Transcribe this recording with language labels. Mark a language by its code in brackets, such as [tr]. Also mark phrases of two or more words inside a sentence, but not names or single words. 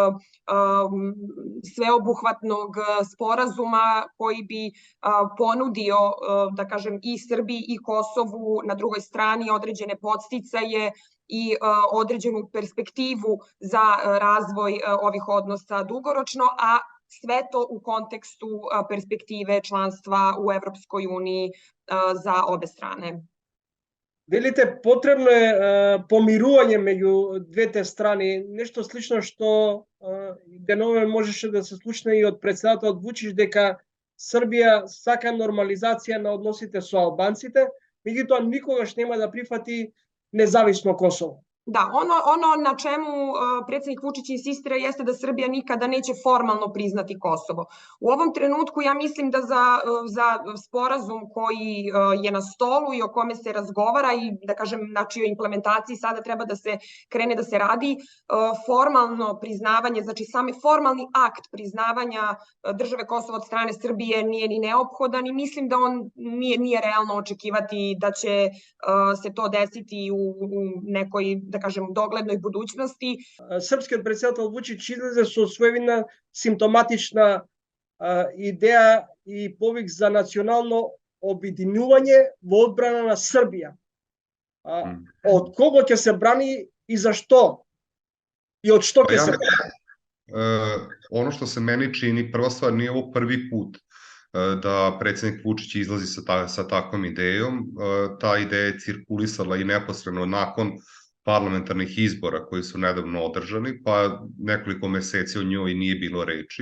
[sr] sveobuhvatnog sporazuma koji bi ponudio, da kažem, i Srbiji i Kosovu na drugoj strani određene podsticaje i određenu perspektivu za razvoj ovih odnosa dugoročno, a sve to u kontekstu perspektive članstva u Evropskoj uniji za obe strane. [mk] Велите, потребно е помирување меѓу двете страни, нешто слично што денове можеше да се случне и од председателот Вучич дека Србија сака нормализација на односите со албанците, меѓутоа никогаш нема да прифати независно Косово. [sr] Da, ono na čemu predsjednik Vučić insistira jeste da Srbija nikada neće formalno priznati Kosovo. U ovom trenutku ja mislim da za sporazum koji je na stolu i o kome se razgovara i, da kažem, na čijoj implementaciji sada treba da se krene da se radi, formalno priznavanje, znači sami formalni akt priznavanja države Kosovo od strane Srbije nije ni neophodan i mislim da on nije realno očekivati da će se to desiti u nekoj, da kažem, doglednoj budućnosti. [mk] Српскиот председател Вучич излезе со своевидна симптоматична идеја и повик за национално обединување во одбрана на Србија. Од кого ќе се брани и зашто? И од што ќе се брани? [sr] Ono što se meni čini, prva stvar, nije ovo prvi put da predsjednik Vučić izlazi sa takvom idejom. Ta ideja je cirkulisala i neposredno nakon parlamentarnih izbora koji su nedavno održani, pa nekoliko meseci o njoj nije bilo reči.